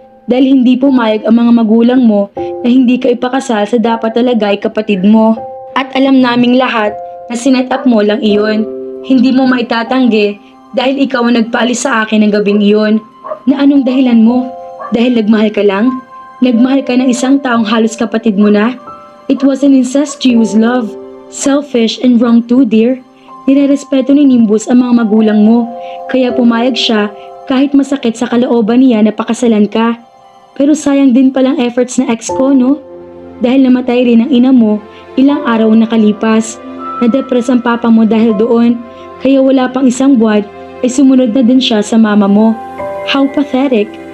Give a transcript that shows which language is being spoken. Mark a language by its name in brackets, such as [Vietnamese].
[Filipino] Dahil hindi pumayag ang mga magulang mo na hindi ka ipakasal sa dapat talaga ay kapatid mo. At alam naming lahat na sinet up mo lang iyon. Hindi mo maitatanggi dahil ikaw ang nagpaalis sa akin ng gabing iyon. Na anong dahilan mo? Dahil nagmahal ka lang? Nagmahal ka ng isang taong halos kapatid mo na? [English] It was an incestuous love. Selfish and wrong too, dear. [Filipino] Nirerespeto ni Nimbus ang mga magulang mo, kaya pumayag siya kahit masakit sa kalooban niya na pakasalan ka. Pero sayang din palang efforts na ex ko, no? Dahil namatay rin ang ina mo, ilang araw nakalipas. Nadepress ang papa mo dahil doon, kaya wala pang 1 buwan ay sumunod na din siya sa mama mo. [English] How pathetic!